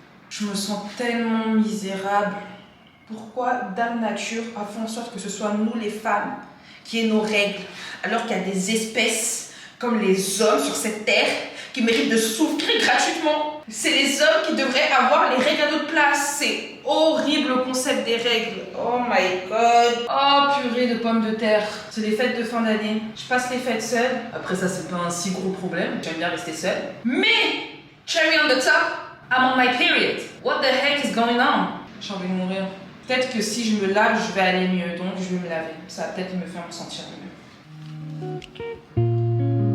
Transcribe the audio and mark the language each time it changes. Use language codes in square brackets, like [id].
[fr] Je me sens tellement misérable. Pourquoi Dame Nature a fait en sorte que ce soit nous les femmes qui aient nos règles, alors qu'il y a des espèces comme les hommes sur cette terre qui méritent de souffrir gratuitement? C'est les hommes qui devraient avoir les règles à notre place. C'est horrible le concept des règles. [en] Oh my god. [fr] Oh purée de pommes de terre. C'est les fêtes de fin d'année. Je passe les fêtes seule. Après ça, c'est pas un si gros problème. J'aime bien rester seule. [en] Mais, cherry on the top, I'm on my period. What the heck is going on? [fr] J'ai envie de mourir. Peut-être que si je me lave, je vais aller mieux. Donc je vais me laver. Ça va peut-être me faire me sentir mieux.